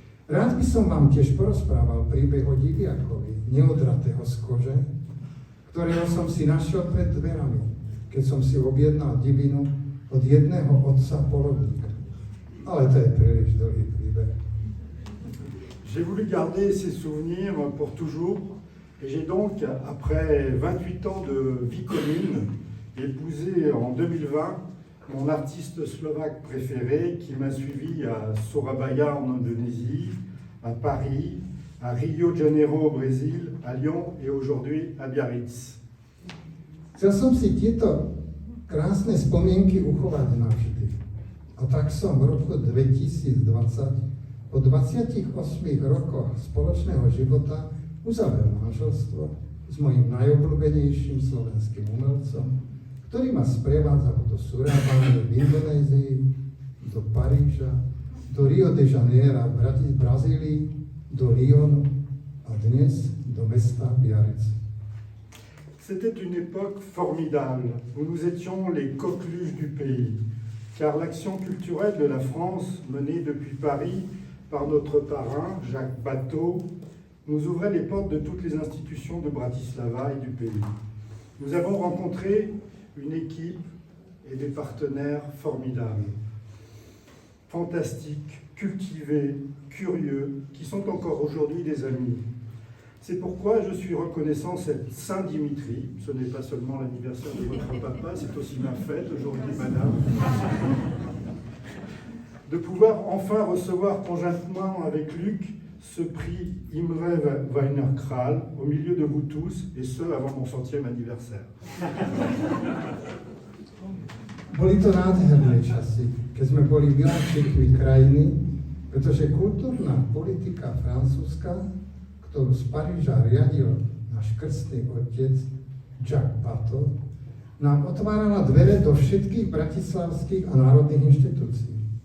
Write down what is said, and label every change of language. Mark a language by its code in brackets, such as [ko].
[sk] Rád by som vám tiež porozprával príbeh o diviakovi, neodratého z kože, ktorého som si našiel pred dverami, keď som si objednal divinu od jedného otca porodníka. Ale to je príliš dlhý príbeh. [fr] J'ai voulu garder ces souvenirs pour toujours et j'ai donc, après 28 ans de vie commune, épousé en 2020 mon artiste slovaque préféré qui m'a suivi à Surabaya en Indonésie, à Paris, à Rio de Janeiro au Brésil, à Lyon et aujourd'hui à Biarritz. [sk] Chcel som si tieto krásne spomienky uchovať navždy. A tak som v roku 2020 po 28 rokoch spoločného života uzavrel manželstvo s mojím najobľúbenejším slovenským umelcom, ktorý ma sprevádzal do Surabaya v Indonézii, do Paríža, do Rio de Janeiro v Brazílii, do Lyonu a dnes do mesta Biarritz. [fr] C'était une époque formidable où nous étions les coqueluches du pays, car l'action culturelle de la France, menée depuis Paris par notre parrain, Jacques Bateau, nous ouvrait les portes de toutes les institutions de Bratislava et du pays. Nous avons rencontré une équipe et des partenaires formidables, fantastiques, cultivés, curieux, qui sont encore aujourd'hui des amis. C'est pourquoi je suis reconnaissant cette Saint-Dimitri. Ce n'est pas seulement l'anniversaire de votre papa, c'est aussi ma fête aujourd'hui, madame. De pouvoir enfin recevoir conjointement avec Luc ce prix Imre Weiner Kral au milieu de vous tous, et ce avant mon 100e anniversaire. [sk] Boli to nádherné časy, keď sme boli vylúčení krajiny, pretože kultúrna politika francúzska, ktorú z Paríža riadil náš krstný otec Jacques Pato, nám otvárala dvere do všetkých bratislavských a národných inštitúcií.